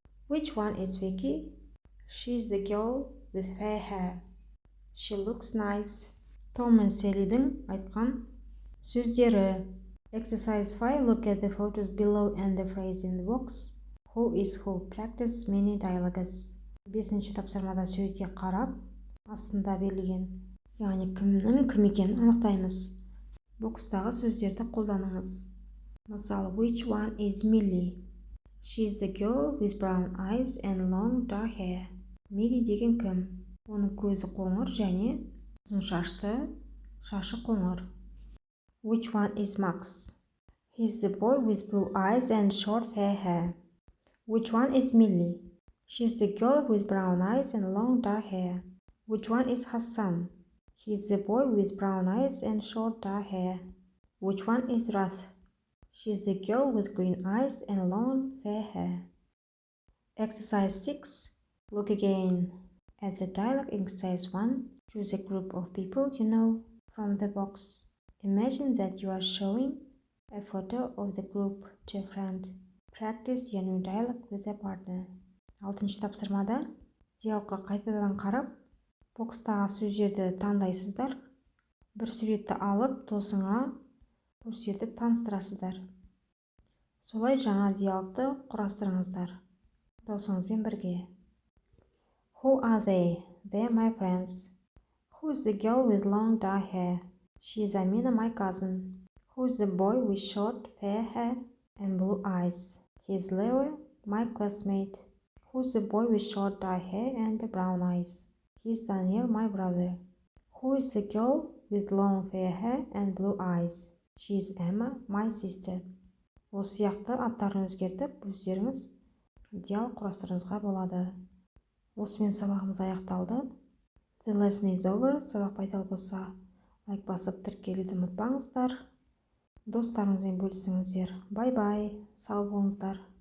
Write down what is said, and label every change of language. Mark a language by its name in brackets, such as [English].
[English] Which one is Vicky? She's the girl with fair hair. She looks nice. [Kazakh] Tom and Sally'дің айтқан сөздері. [English] Exercise 5. Look at the photos below and the phrase in the box. Who is who? Practice many dialogues. [Kazakh] 5-ші тапсырмада сөзге қарап, астында берілген, яғни кімнің кім екенін анықтаймыз. Бокстағы сөздерді қолданыңыз. Мысалы, [English] which one is Millie? She's the girl with brown eyes and long dark hair. [Kazakh] Millie деген кім? Оның көзі қоңыр және ұзын шашты, шашы қоңыр. [English] Which one is Max? He's the boy with blue eyes and short fair hair. Which one is Millie? She's the girl with brown eyes and long dark hair. Which one is Hassan? He's the boy with brown eyes and short dark hair. Which one is Rath? She's the girl with green eyes and long fair hair. Exercise 6. Look again at the dialogue in exercise 1. Choose a group of people you know from the box. Imagine that you are showing a photo of the group to a friend. Practice your new dialogue with a partner. [Kazakh] 6-ші тапсырмада диалогқа қайтадан қарап, бокстағы сөздерді таңдайсыздар. Бір суретті алып, досыңа көрсетіп таныстырасыздар. Солай жаңа диалогты құрастырыңыздар. Досыңызбен бірге. [English] Who are they? They're my friends. Who's the girl with long dark hair? She's Amina, my cousin. Who's the boy with short fair hair and blue eyes? He's Leo, my classmate. Who's the boy with short dark hair and brown eyes? He's Daniel, my brother. Who is the girl with long fair hair and blue eyes? She's Emma, my sister. [Kazakh] Осы сияқты аттарын өзгертіп, өздеріңіз диалог құрастыруыңызға болады. Осымен сабағымыз аяқталды. [English] The lesson is over. [Kazakh] Сабақ пайдалы болса, лайк басып тіркелуді ұмытпаңыздар. Достарыңызбен бөлісіңіздер. Бай-бай. Сау болыңыздар.